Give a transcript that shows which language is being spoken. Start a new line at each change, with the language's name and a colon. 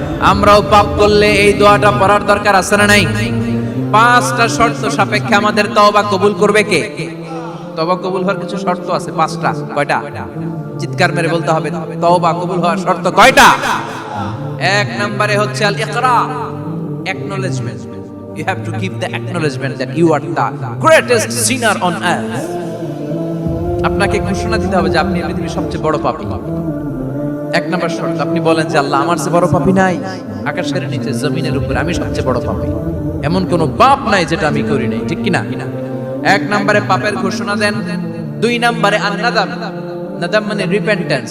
Bangla: আমরাও পাপ করলে এই দোয়াটা পড়ার দরকার আছে না নাই? পাঁচটা শর্ত সাপেক্ষে আমাদের তওবা কবুল করবে কে? তওবা কবুল হওয়ার কিছু শর্ত আছে, পাঁচটা। কয়টা? চিৎকার মেরে বলতে হবে, তওবা কবুল হওয়ার শর্ত কয়টা? এক নম্বরে হচ্ছে আল ইকরার, acknowledgement.
English: You have to give the acknowledgement that you are the greatest sinner on earth.
Bangla: আপনাকে ঘোষণা দিতে হবে যে আপনি পৃথিবীর সবচেয়ে বড় পাপী। এক নম্বর শর্ত, আপনি বলেন যে আল্লাহ, আমার চেয়ে বড় পাপী নাই, আকাশের নিচে জমিনের উপরে আমি সবচেয়ে বড় পাপী, এমন কোন পাপ নাই যেটা আমি করি নাই, ঠিক কি না? এক নম্বরে পাপের ঘোষণা দেন। দুই নম্বরে আন-নাদাম, নাদাম মানে রিপেন্টেন্স।